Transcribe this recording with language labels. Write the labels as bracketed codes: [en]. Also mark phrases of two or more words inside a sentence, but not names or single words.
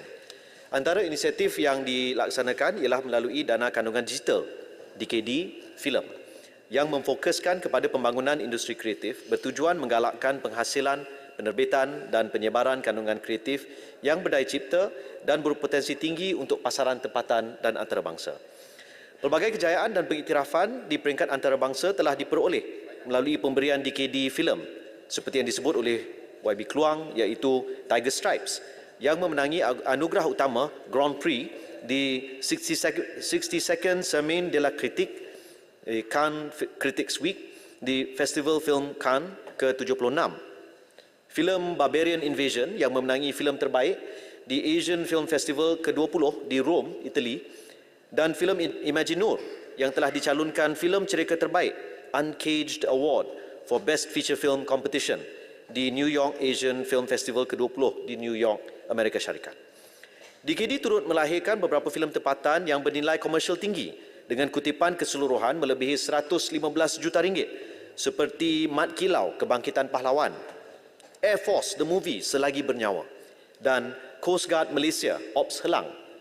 [ms] Antara inisiatif yang dilaksanakan ialah melalui dana kandungan digital DKD Filem yang memfokuskan kepada pembangunan industri kreatif bertujuan menggalakkan penghasilan, penerbitan dan penyebaran kandungan kreatif yang berdaya cipta dan berpotensi tinggi untuk pasaran tempatan dan antarabangsa. Pelbagai kejayaan dan pengiktirafan di peringkat antarabangsa telah diperoleh melalui pemberian DKD Filem seperti yang disebut oleh YB Keluang iaitu Tiger Stripes yang memenangi anugerah utama Grand Prix di 60-second Semaine de la Critique Cannes Critics Week di Festival Film Cannes ke-76. Filem Barbarian Invasion yang memenangi filem terbaik di Asian Film Festival ke-20 di Rome, Italy, dan filem Imaginur yang telah dicalonkan filem cerita terbaik Uncaged Award for Best Feature Film Competition di New York Asian Film Festival ke-20 di New York, Amerika Syarikat. DKD turut melahirkan beberapa filem tempatan yang bernilai komersial tinggi dengan kutipan keseluruhan melebihi 115 juta ringgit seperti Mat Kilau, Kebangkitan Pahlawan, Air Force, The Movie, Selagi Bernyawa, dan Coast Guard Malaysia, Ops Helang.